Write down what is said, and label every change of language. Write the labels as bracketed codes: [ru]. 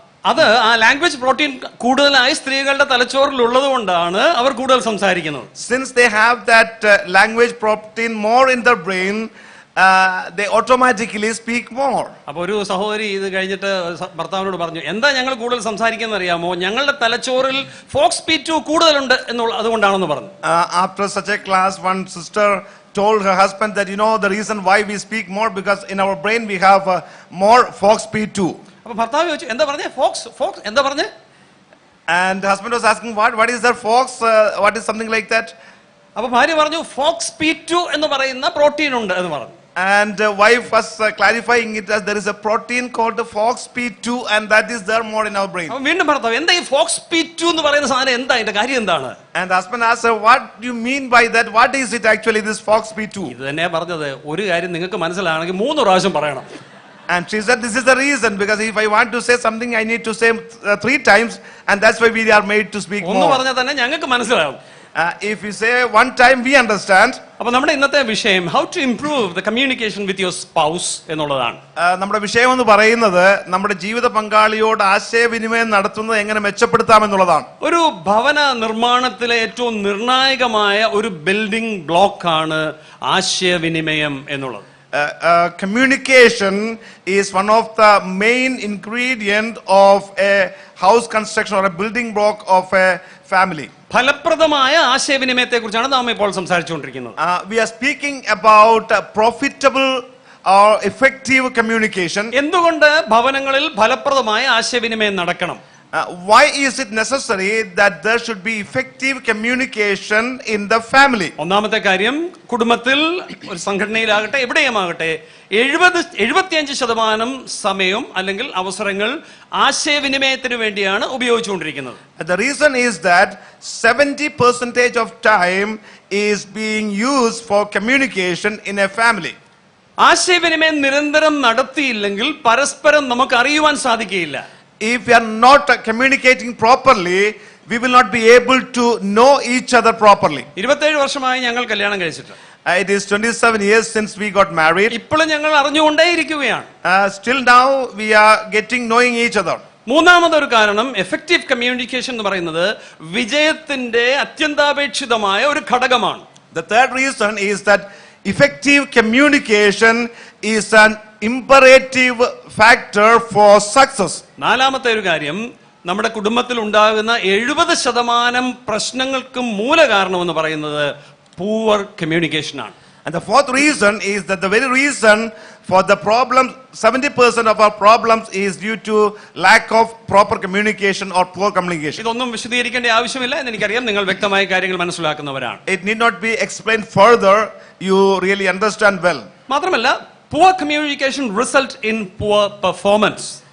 [ml] അത് ആ language protein കൂടുതലായി സ്ത്രീകളുടെ തലച്ചോറിൽ ഉള്ളത് കൊണ്ടാണ് അവർ കൂടുതൽ സംസാരിക്കുന്നത്. [en] Since they have that language protein more in their brain, they automatically speak more. [ml] അപ്പോൾ ഒരു സഹോദരി ഇത് കഴിഞ്ഞിട്ട് ഭർത്താവിനോട് പറഞ്ഞു, എന്താ ഞങ്ങൾ കൂടുതൽ സംസാരിക്കുന്നത് അറിയാമോ, ഞങ്ങളുടെ തലച്ചോറിൽ FOXP2 കൂടുതലുണ്ട് എന്നുള്ള അതുകൊണ്ടാണെന്ന് പറഞ്ഞു. [en] After such a class, one sister told her husband that the reason why we speak more, because in our brain we have more FOXP2. [ml] അപ്പോൾ ഭർത്താവ് ചോദിച്ചു, എന്താ പറഞ്ഞേ? ഫോക്സ് എന്താ പറഞ്ഞേ? [en] And the husband was asking, what is that fox? What is something like that? [ml] അപ്പോൾ ഭാര്യ പറഞ്ഞു, FOXP2 എന്ന് പറയുന്ന പ്രോട്ടീൻ ഉണ്ട് എന്ന് പറഞ്ഞു. [en] And wife was clarifying it as there is a protein called the FOXP2, and that is there more in our brain. [ml] അപ്പോൾ വീണ്ടും ഭർത്താവ്, എന്താ ഈ FOXP2 എന്ന് പറയുന്ന സാധനം, എന്താ ഇതിന്റെ കാര്യം എന്താണ്? [en] And the husband asked her, what do you mean by that? What is it actually, this FOXP2? [ml] ഇത് തന്നെ പറഞ്ഞത്, ഒരു കാര്യം നിങ്ങൾക്ക് മനസ്സിലാണെങ്കിൽ 3 പ്രാവശ്യം പറയണം. [en] And she said, this is the reason, because if I want to say something, I need to say 3 times, and that's why we are made to speak more. [ml] ഒന്ന് പറഞ്ഞാൽ തന്നെ ഞങ്ങൾക്ക് മനസ്സിലാവും. [en] If you say one time, we understand. [ml] അപ്പോൾ നമ്മുടെ ഇന്നത്തെ വിഷയം [en] how to improve the communication with your spouse [ml] എന്നുള്ളതാണ്. നമ്മുടെ വിഷയം എന്ന് പറയുന്നത് നമ്മുടെ ജീവിത പങ്കാളിയോട് ആശയവിനിമയം നടത്തുന്നത് എങ്ങനെ മെച്ചപ്പെടുത്താം എന്നുള്ളതാണ്. ഒരു ഭവന നിർമ്മാണത്തിലെ ഏറ്റവും നിർണായകമായ ഒരു ബിൽഡിംഗ് ബ്ലോക്ക് ആണ് ആശയവിനിമയം എന്നുള്ളത്. [en] communication is one of the main ingredient of a house construction or a building block of a family. [ml] ഫലപ്രദമായ ആശയവിനിമയത്തെ കുറിച്ചാണ് നാം ഇപ്പോൾ സംസാരിച്ചുകൊണ്ടിരിക്കുന്നത്. [en] We are speaking about profitable or effective communication. [ml] എന്തുകൊണ്ട് ഭവനങ്ങളിൽ ഫലപ്രദമായ ആശയവിനിമയം നടക്കണം? [en] Why is it necessary that there should be effective communication in the family? [ml] ഒന്നാമത്തെ കാര്യം, കുടുംബത്തിൽ ഒരു സംഘടനയിലാകട്ടെ എവിടെയുമാകട്ടെ 75% സമയം അല്ലെങ്കിൽ അവസരങ്ങൾ ആശയവിനിമയത്തിന് വേണ്ടിയാണ് ഉപയോഗിച്ചുകൊണ്ടിരിക്കുന്നത്. [en] The reason is that 70% of time is being used for communication in a family. [ml] ആശയവിനിമയം നിരന്തരം നടത്തിയില്ലെങ്കിൽ പരസ്പരം നമുക്ക് അറിയുവാൻ സാധിക്കുകയില്ല. [en] If we are not communicating properly, we will not be able to know each other properly. [ml] 27 വർഷമായി ഞങ്ങൾ കല്യാണം കഴിച്ചിട്ട്. [en] It is 27 years since we got married. [ml] ഇപ്പോഴും ഞങ്ങൾ അറിഞ്ഞുകൊണ്ടേയിരിക്കുകയാണ്. [en] Still now we are knowing each other. [ml] മൂന്നാമതൊരു കാരണം, എഫക്റ്റീവ് കമ്മ്യൂണിക്കേഷൻ എന്ന് പറയുന്നത് വിജയത്തിന്റെ അത്യന്താപേക്ഷിതമായ ഒരു ഘടകമാണ്. [en] The third reason is that effective communication is an imperative factor for success. [ml] നാലാമത്തെ ഒരു കാര്യം, നമ്മുടെ കുടുംബത്തിൽ ഉണ്ടാകുന്ന 70% പ്രശ്നങ്ങൾക്കും മൂലകാരണമെന്ന് പറയുന്നത് [en] poor communication [ml] ആണ്. [en] And the fourth reason is that the very reason for the problems, 70% of our problems is due to lack of proper communication or poor communication. [ml] ഇതൊന്നും വിശദീകരിക്കേണ്ട ആവശ്യമില്ല എന്ന് എനിക്കറിയാം, നിങ്ങൾ വ്യക്തമായ കാര്യങ്ങൾ മനസ്സിലാക്കുന്നവരാണ്. [en] It need not be explained further, you really understand well. [ml] മാത്രമല്ല, [en] poor communication result in poor performance.